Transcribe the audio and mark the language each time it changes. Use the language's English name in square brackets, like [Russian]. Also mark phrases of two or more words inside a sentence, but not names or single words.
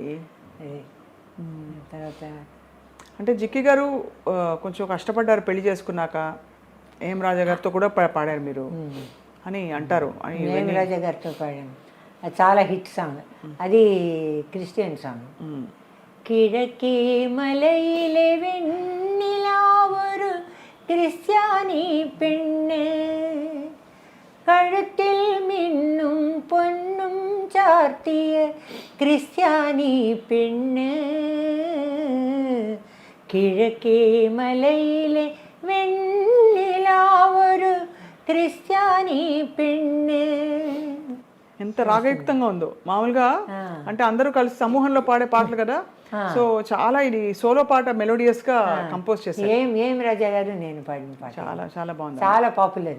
[Telugu] తర్వాత అంటే జిక్కి గారు కొంచెం కష్టపడ్డారు పెళ్లి చేసుకున్నాక. ఏం రాజా గారితో కూడా పాడారు మీరు అని అంటారు. నేను రాజా గారితో పాడాను. అది చాలా [English] hit song. [Telugu] అది [English] Christian song. [Malayalam] കിഴക്കേ മലയിലെ വെണ്ണിലാവൊരു ക്രിസ്ത്യാനി പെണ്ണ് കഴുത്തിൽ മിന്നും പൊന്നും ചാർത്തിയ ക്രിസ്ത്യാനി പെണ്ണ് കിഴക്കേ മലയിലെ വെണ്ണിലാവൊരു ക്രിസ്ത്യാനി പെണ്ണ്. [Telugu] ఎంత రాగయుక్తంగా ఉందో. మామూలుగా అంటే అందరూ కలిసి సమూహంలో పాడే పాటలు కదా, సో చాలా ఇది సోలో పాట మెలోడియస్ గా కంపోజ్ చేశారు. ఏం రాజా గారు నేను పాడిన పాట చాలా చాలా బాగుంది, చాలా పాపులర్.